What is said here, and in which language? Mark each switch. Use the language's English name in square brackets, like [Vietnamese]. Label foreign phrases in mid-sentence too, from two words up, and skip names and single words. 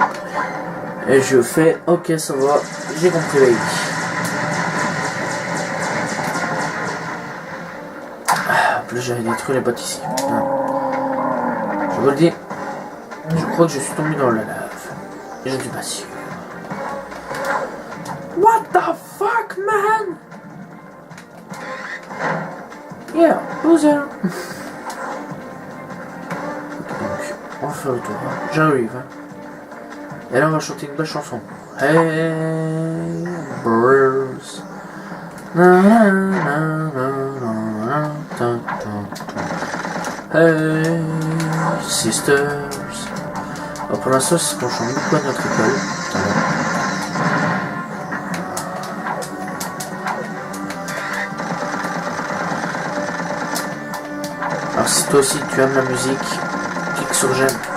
[French] Et je fais ok, ça va, j'ai compris la vie. En plus j'avais détruit les bottes ici. Je vous le dis. Je crois que je suis tombé dans la lave. Et je ne suis pas sûr. [English] What the fuck, man? Yeah, loser. [French] Donc, on va faire le tour. J'arrive. Et là, on va chanter une belle chanson. [English] Hey, birds. Na, na, na, na, na, ta, ta, ta. Hey, sisters. [French] Alors pour l'instant, c'est ce qu'on chante beaucoup à notre école. Alors si toi aussi tu aimes la musique, clique sur j'aime.